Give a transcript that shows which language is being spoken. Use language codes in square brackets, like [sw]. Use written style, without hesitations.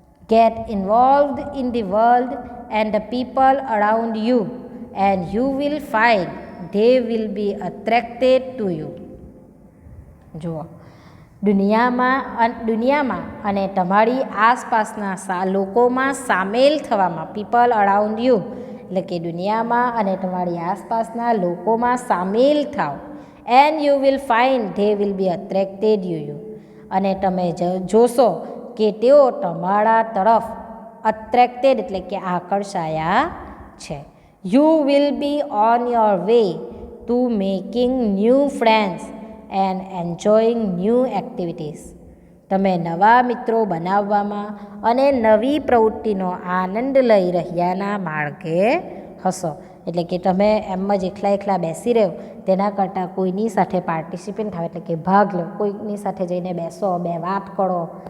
[en] Get involved in the world and the people around you and you will find they will be attracted to you. [gu] જુઓ, દુનિયામાં અને તમારી આસપાસના લોકોમાં સામેલ થવામાં, [en] people around you [gu] એટલે કે દુનિયામાં અને તમારી આસપાસના લોકોમાં સામેલ થાવ. [en] And you will find they will be attracted you. [gu] અને તમે જોશો કે તેઓ તમારા તરફ અટ્રેક્ટેડ એટલે કે આકર્ષાયા છે. [en] You will be on your way to making new friends and enjoying new activities. [gu] તમે નવા મિત્રો બનાવવામાં અને નવી પ્રવૃત્તિનો આનંદ લઈ રહ્યાના માર્ગે હશો. એટલે કે તમે એમ જ એકલા બેસી રહો તેના કરતાં કોઈની સાથે પાર્ટિસિપેટ થાવ એટલે કે ભાગ લો, કોઈની સાથે જઈને બેસો, બે વાત કરો.